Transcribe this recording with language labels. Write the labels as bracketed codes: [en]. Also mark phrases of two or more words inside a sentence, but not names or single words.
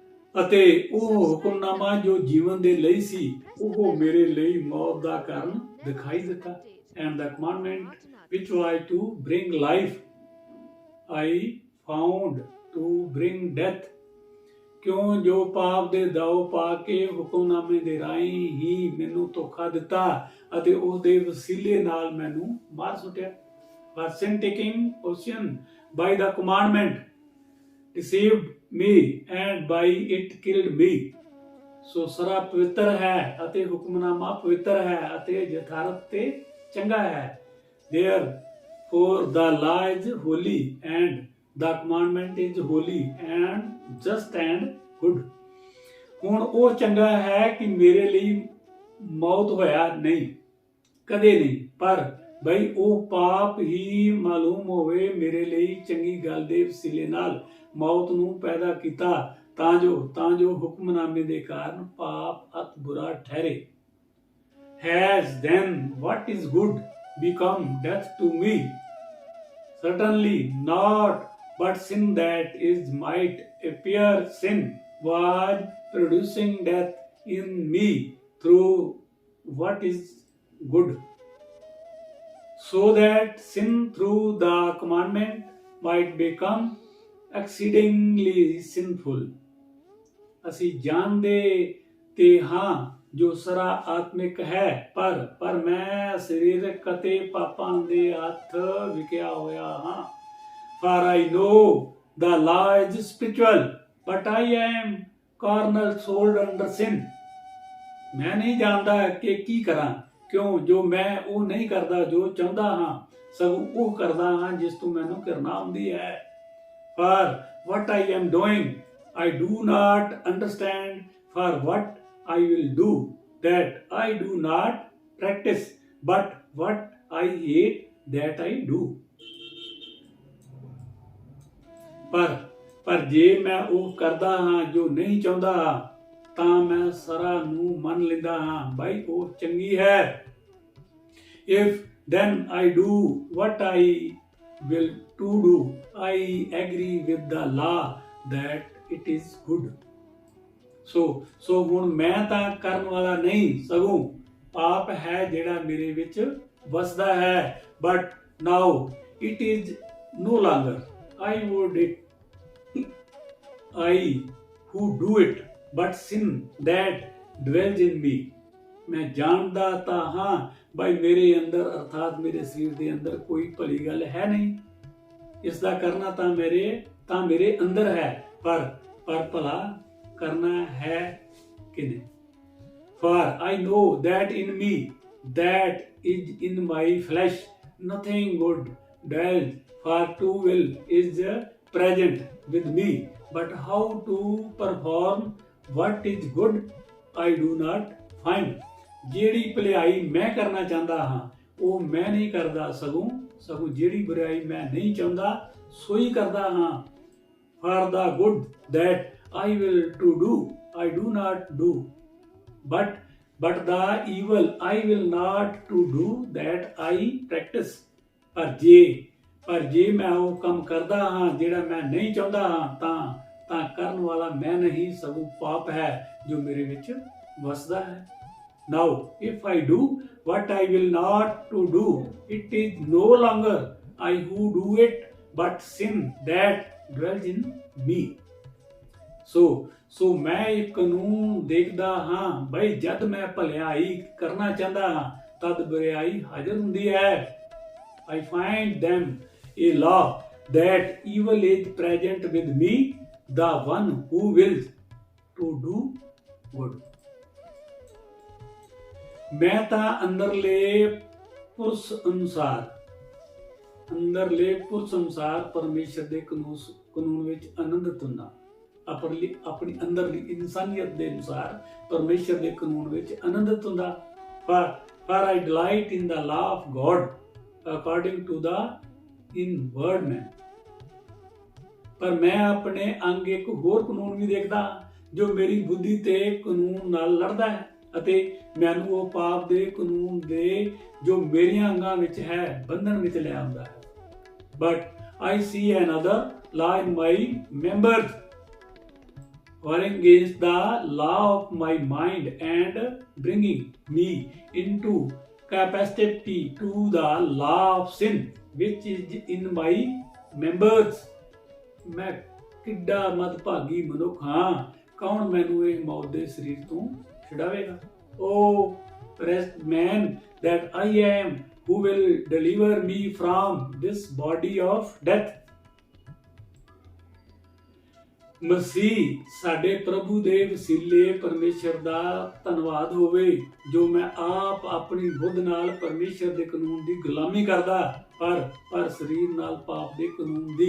[pa] ਅਤੇ ਉਹ ਹੁਕਮਨਾਮਾ ਜੋ ਜੀਵਨ ਦੇ ਲਈ ਸੀ ਉਹ ਮੇਰੇ ਲਈ ਮੌਤ ਦਾ ਕਾਰਨ ਦਿਖਾਈ ਦਿੱਤਾ। [en] And the commandment which was to bring life I found to bring death। [pa] ਕਿਉਂ ਜੋ ਪਾਪ ਦੇ ਦਾਅ ਪਾ ਕੇ ਹੁਕਮਨਾਮੇ ਦੇ ਰਾਹੀਂ ਹੀ ਮੈਨੂੰ ਧੋਖਾ ਦਿੱਤਾ ਅਤੇ ਉਸ ਦੇ ਵਸੀਲੇ ਨਾਲ ਮੈਨੂੰ ਮਾਰ ਸੁੱਟਿਆ। [en] For sin taking possession by the commandment deceived me and by it killed me। [pa] ਸੋ ਸਰਾ ਪਵਿੱਤਰ ਹੈ ਅਤੇ ਹੁਕਮਨਾਮਾ ਪਵਿੱਤਰ ਹੈ ਅਤੇ ਯਥਾਰਥ ਤੇ ਚੰਗਾ ਹੈ। [en] Therefore the law is holy and the commandment is holy and just and good। [pa] ਹੁਣ ਉਹ ਚੰਗਾ ਹੈ ਕਿ ਮੇਰੇ ਲਈ ਮੌਤ ਹੋਇਆ ਨਹੀਂ, ਕਦੇ ਨਹੀਂ, ਪਰ ਬਈ ਉਹ ਪਾਪ ਹੀ ਮਾਲੂਮ ਹੋਵੇ ਮੇਰੇ ਲਈ ਚੰਗੀ ਗੱਲ ਦੇ ਵਸੀਲੇ ਨਾਲ ਮੌਤ ਨੂੰ ਪੈਦਾ ਕੀਤਾ ਤਾਂ ਜੋ ਹੁਕਮਨਾਮੇ ਦੇ ਕਾਰਨ ਪਾਪ ਅਤ ਬੁਰਾ ਠਹਿਰੇ। [en] Has then what is good become death to me? Certainly not, but sin that is might appear sin was producing death in me through what is good, so that sin through the commandment might become exceedingly sinful। [pa] ਅਸੀਂ ਜਾਣਦੇ ਤੇ ਹਾਂ ਜੋ ਸਰਾ ਆਤਮਿਕ ਹੈ ਪਰ ਮੈਂ ਸਰੀਰਕ ਅਤੇ ਪਾਪਾਂ ਦੇ ਹੱਥ ਵਿਕਿਆ ਹੋਇਆ ਹਾਂ। [en] For I know the law is spiritual, but I am carnal sold under sin। [pa] ਮੈਂ ਨਹੀਂ ਜਾਣਦਾ ਕਿ ਕੀ ਕਰਾਂ, ਕਿਉਂ ਜੋ ਮੈਂ ਉਹ ਨਹੀਂ ਕਰਦਾ ਜੋ ਚਾਹੁੰਦਾ ਹਾਂ, ਸਗੋਂ ਉਹ ਕਰਦਾ ਹਾਂ ਜਿਸ ਤੋਂ ਮੈਨੂੰ ਘਿਰਣਾ ਆਉਂਦੀ ਹੈ। [en] For what I am doing I do not understand, for what I will do that I do not practice, but what I hate that I do। [pa] ਪਰ ਜੇ ਮੈਂ ਉਹ ਕਰਦਾ ਹਾਂ ਜੋ ਨਹੀਂ ਚਾਹੁੰਦਾ ਤਾਂ ਮੈਂ ਸਰਾ ਨੂੰ ਮੰਨ ਲੈਂਦਾ ਹਾਂ ਬਈ ਉਹ ਚੰਗੀ ਹੈ। [en] If then I do what I will to do, I agree with the law that it is good। [pa] ਸੋ ਹੁਣ ਮੈਂ ਤਾਂ ਕਰਨ ਵਾਲਾ ਨਹੀਂ, ਸਗੋਂ ਪਾਪ ਹੈ ਜਿਹੜਾ ਮੇਰੇ ਵਿੱਚ ਵਸਦਾ ਹੈ। [en] But now it is no longer I would it I who do it, but sin that dwells in me। [pa] ਮੈਂ ਜਾਣਦਾ ਤਾਂ ਹਾਂ ਬਈ ਮੇਰੇ ਅੰਦਰ ਅਰਥਾਤ ਮੇਰੇ ਸਰੀਰ ਦੇ ਅੰਦਰ ਕੋਈ ਭਲੀ ਗੱਲ ਹੈ ਨਹੀਂ। ਇਸ ਦਾ ਕਰਨਾ ਤਾਂ ਮੇਰੇ ਅੰਦਰ ਹੈ, ਪਰ ਭਲਾ ਕਰਨਾ ਹੈ ਕਿ ਨਹੀਂ। [en] For I know that in me, that is in my flesh, nothing good dwells। For to will is present with me, but how to perform what is good I do not find। [pa] ਜਿਹੜੀ ਭਲਾਈ ਮੈਂ ਕਰਨਾ ਚਾਹੁੰਦਾ ਹਾਂ ਉਹ ਮੈਂ ਨਹੀਂ ਕਰਦਾ, ਸਗੋਂ ਜਿਹੜੀ ਬੁਰਾਈ ਮੈਂ ਨਹੀਂ ਚਾਹੁੰਦਾ ਸੋਈ ਕਰਦਾ ਹਾਂ। [en] For the good that I will to do I do not do, but the evil I will not to do that I practice। [pa] ਪਰ ਜੇ ਮੈਂ ਉਹ ਕੰਮ ਕਰਦਾ ਹਾਂ ਜਿਹੜਾ ਮੈਂ ਨਹੀਂ ਚਾਹੁੰਦਾ ਹਾਂ ਤਾਂ ਕਰਨ ਵਾਲਾ ਮੈਂ ਨਹੀਂ, ਸਗੋਂ ਪਾਪ ਹੈ ਜੋ ਮੇਰੇ ਵਿੱਚ ਵਸਦਾ ਹੈ। [en] Now if I do what I will not to do, it is no longer I who do it, but sin that dwells in me। [pa] ਸੋ ਮੈਂ ਇੱਕ ਕਾਨੂੰਨ ਦੇਖਦਾ ਹਾਂ ਬਈ ਜਦ ਮੈਂ ਭਲਾਈ ਕਰਨਾ ਚਾਹੁੰਦਾ ਹਾਂ ਤਦ ਬੁਰਾਈ ਹਾਜ਼ਰ ਹੁੰਦੀ ਹੈ। [en] I find them a law that evil is present with me, the one who wills to do good। [pa] ਮੈਂ ਤਾਂ ਅੰਦਰਲੇ ਪੁਰਸ਼ ਅਨੁਸਾਰ ਪਰਮੇਸ਼ਰ ਦੇ ਕਾਨੂੰਨ ਵਿੱਚ ਆਨੰਦਿਤ ਹੁੰਦਾ। ਆਪਣੀ ਅੰਦਰਲੀ ਇਨਸਾਨੀਅਤ ਦੇ ਅਨੁਸਾਰ ਪਰਮੇਸ਼ਰ ਦੇ ਕਾਨੂੰਨ ਵਿੱਚ ਆਨੰਦਿਤ ਹੁੰਦਾ। [en] For I delight in the law of God according to the inward man। [pa] ਪਰ ਮੈਂ ਆਪਣੇ ਅੰਗ ਇੱਕ ਹੋਰ ਕਾਨੂੰਨ ਵੀ ਦੇਖਦਾ ਜੋ ਮੇਰੀ ਬੁੱਧੀ ਤੇ ਕਾਨੂੰਨ ਨਾਲ ਲੜਦਾ ਹੈ ਅਤੇ ਮੈਨੂੰ ਉਹ ਪਾਪ ਦੇ ਕਾਨੂੰਨ ਦੇ ਜੋ ਮੇਰੀਆਂ ਅੰਗਾਂ ਵਿੱਚ ਹੈ ਬੰਧਨ ਵਿੱਚ ਲੈ ਆਉਂਦਾ ਹੈ। [en] But I see another law in my members warring against the law of my mind and bringing me into capacity to the law of sin which is in my members। [pa] ਮੈਂ ਕਿੱਡਾ ਮਦਭਾਗੀ ਮਨੁੱਖ ਹਾਂ, ਕੌਣ ਮੈਨੂੰ ਇਸ ਮੌਤ ਦੇ ਸਰੀਰ ਤੋਂ ਛੁਡਾਵੇਗਾ। [en] ओ wretched man that I am, who will deliver me from this body of death। [pa] ਮਸੀਹ ਸਾਡੇ ਪ੍ਰਭੂ ਦੇ ਵਸੀਲੇ ਪਰਮੇਸ਼ਰ ਦਾ ਧੰਨਵਾਦ ਹੋਵੇ, ਜੋ ਮੈਂ ਆਪ ਆਪਣੀ ਬੁੱਧ ਨਾਲ ਪਰਮੇਸ਼ਰ ਦੇ ਕਾਨੂੰਨ ਦੀ ਗੁਲਾਮੀ ਕਰਦਾ, ਪਰ ਸਰੀਰ ਨਾਲ ਪਾਪ ਦੇ ਕਾਨੂੰਨ ਦੀ।